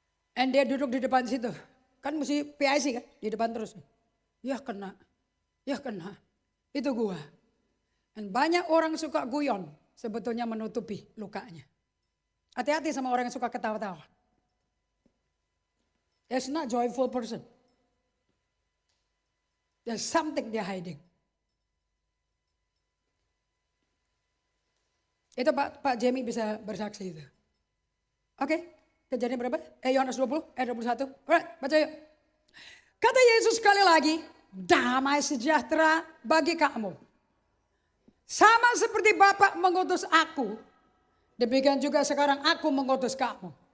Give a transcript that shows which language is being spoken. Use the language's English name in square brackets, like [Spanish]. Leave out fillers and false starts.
[Indonesian] Dan dia duduk di depan situ. Kan mesti PIC kan, di depan terus. Ya kena, ya kena. Itu gua. Dan banyak orang suka guyon, sebetulnya menutupi lukanya. Hati-hati sama orang yang suka ketawa-tawa. [English] That's not joyful person. There's something they're hiding. [Indonesian] Itu Pak Jamie bisa bersaksi itu. Oke. Kejadian berapa? Yohanes 20 ayat 21. Alright, baca yuk. Kata Yesus sekali lagi, damai sejahtera bagi kamu. Sama seperti Bapa mengutus aku, demikian juga sekarang aku mengutus kamu.